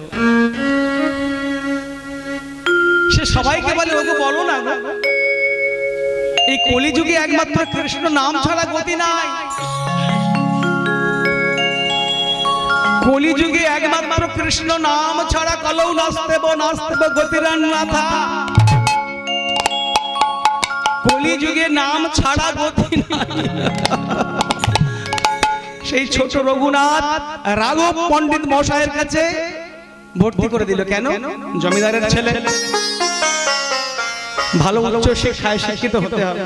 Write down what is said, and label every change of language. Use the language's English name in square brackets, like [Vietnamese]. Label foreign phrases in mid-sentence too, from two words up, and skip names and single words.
[Bangla] সে সবাইকে বলে, ওকে বলো না, এই কলিযুগে একমাত্র কৃষ্ণ নাম ছাড়া গতি নাই। কলিযুগে একমাত্র কৃষ্ণ নাম ছাড়া [Sanskrit] কলৌ নাস্তেব নাস্তেব গতিরান্নাথা। [Bangla] কলিযুগে নাম ছাড়া গতি নাই। সেই ছোট রঘুনাথ রাঘব পণ্ডিত মশাইয়ের কাছে ভর্তি করে দিল। কেন? জমিদারের ছেলে, ভালো উচ্চ শিক্ষায় শিক্ষিত হতে হবে।